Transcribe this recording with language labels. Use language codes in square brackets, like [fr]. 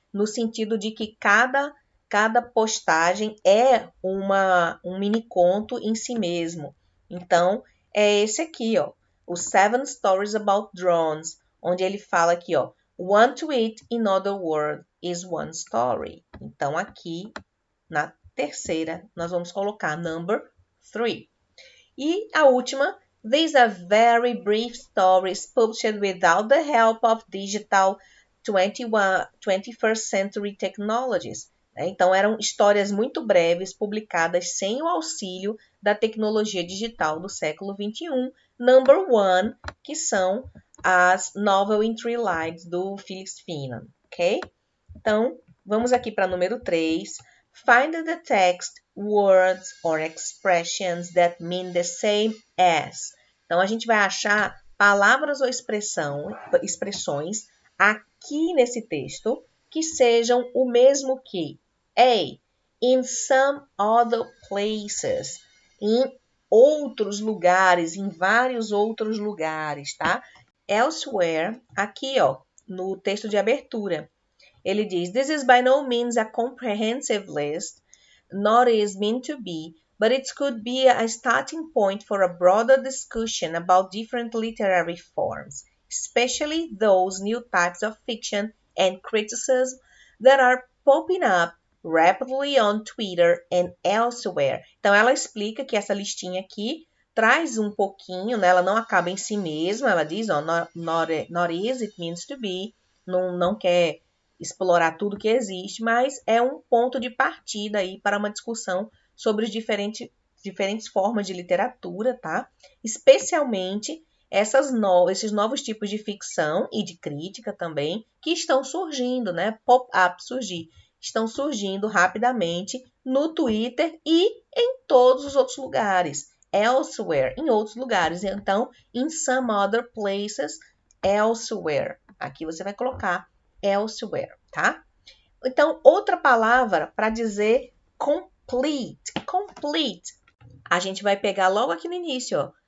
[pt] No sentido de que cada postagem é um mini conto em si mesmo. Então, é esse aqui, ó, o 7 Stories About Drones, onde ele fala aqui, ó, [en] one tweet, in other words, is one story. [pt] Então, aqui, na terceira, nós vamos colocar [en] number 3. [pt] E a última, [en] these are very brief stories published without the help of digital 21st century technologies. [pt] Então, eram histórias muito breves, publicadas sem o auxílio da tecnologia digital do século XXI. [en] Number 1, [pt] que são as Novel in Three Lines, do Felix Fanon, ok? Então, vamos aqui para número 3. [en] Find in the text words or expressions that mean the same as. [pt] Então, a gente vai achar palavras ou expressões aqui nesse texto que sejam o mesmo que A. [en] In some other places. [pt] Em outros lugares, em vários outros lugares, tá? Elsewhere, aqui, ó, no texto de abertura. Ele diz, [en] this is by no means a comprehensive list, nor is meant to be, but it could be a starting point for a broader discussion about different literary forms, especially those new types of fiction and criticism that are popping up rapidly on Twitter and elsewhere. [pt] Então, ela explica que essa listinha aqui traz um pouquinho, né? Ela não acaba em si mesma, ela diz, ó, [en] not is, it means to be, [pt] não quer explorar tudo que existe, mas é um ponto de partida aí para uma discussão sobre os diferentes formas de literatura, tá? Especialmente esses novos tipos de ficção e de crítica também que estão surgindo, né? Pop-up estão surgindo rapidamente no Twitter e em todos os outros lugares. Elsewhere, em outros lugares. [en] Então, in some other places, elsewhere. [pt] Aqui você vai colocar elsewhere, tá? Então, outra palavra para dizer complete. Complete. A gente vai pegar logo aqui no início, ó.